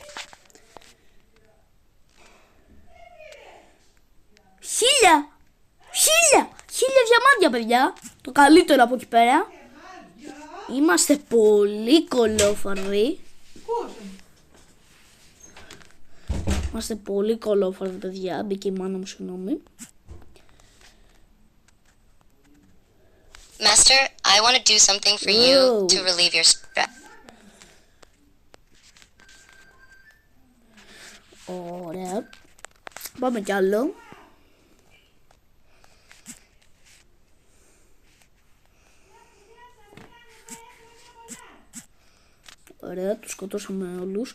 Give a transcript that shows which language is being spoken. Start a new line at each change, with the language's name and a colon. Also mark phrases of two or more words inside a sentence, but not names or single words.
Greek: 1000 διαμάντια, παιδιά. Το καλύτερο από εκεί πέρα. Είμαστε πολύ κολόφαρδοι. Είμαστε πολύ κολόφαρδοι, παιδιά. Μπήκε η μάνα μου, συγγνώμη.
English: Master, I want to do something for you to relieve your stress.
Greek: Ωραία. Πάμε κι άλλο. Ωραία, τους σκοτώσαμε όλους.